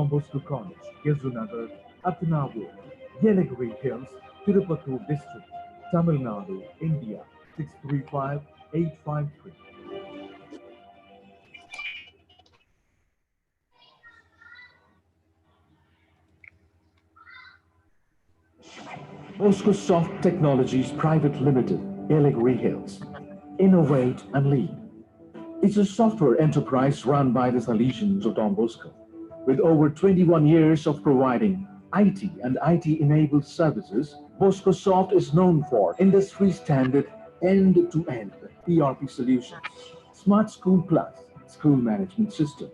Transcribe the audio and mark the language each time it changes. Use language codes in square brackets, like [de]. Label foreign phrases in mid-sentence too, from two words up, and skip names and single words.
[en] Bosco College, Yezunagar, Atanavu, Yellowgreen Hills, Tirupattur District, Tamil Nadu, India, 635-853. Bosco Soft Technologies Private Limited, Yellowgreen Hills. Innovate and lead. It's a software enterprise run by the Salesians of Don Bosco, with over 21 years of providing IT and IT-enabled services. Bosco Soft is known for industry-standard end-to-end ERP solutions, Smart School Plus, School Management System.